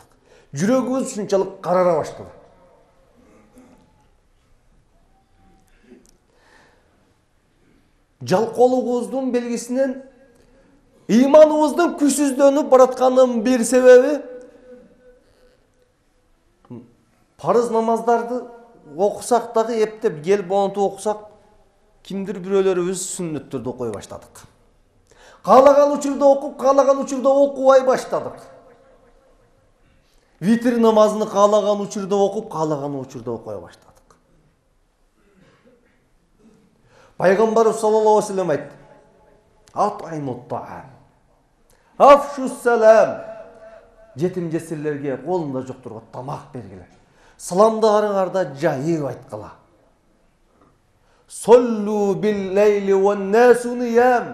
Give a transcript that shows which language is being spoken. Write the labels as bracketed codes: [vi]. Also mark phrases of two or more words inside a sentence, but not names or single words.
[ky] Жүрөгүбүз ушунчалык карара баштады. Жалкоолугубуздун белгисинен ыйманыбыздын күчсүздөнүп баратканынын бир себеби парыз намаздарды окусак дагы эптеп ел болонтуп окусак, кимдир бирөөлөрүбүз сүннөттөрдү окуй баштадык. Каалаган учурда окуп, каалаган учурда окубай баштадык. Витр намазын каалаган учурда окуп, каалаган учурда окуй баштадык. [ar] Пайгамбарыбыз صلى الله عليه وسلم айтты: "أطعموا الطعام أفشوا السلام." [ky] Жетим жесирлерге колунда жоктурга тамак бергиле. Саламдарыңарда жайып айткыла. [ar] صلوا بالليل والناس نيام.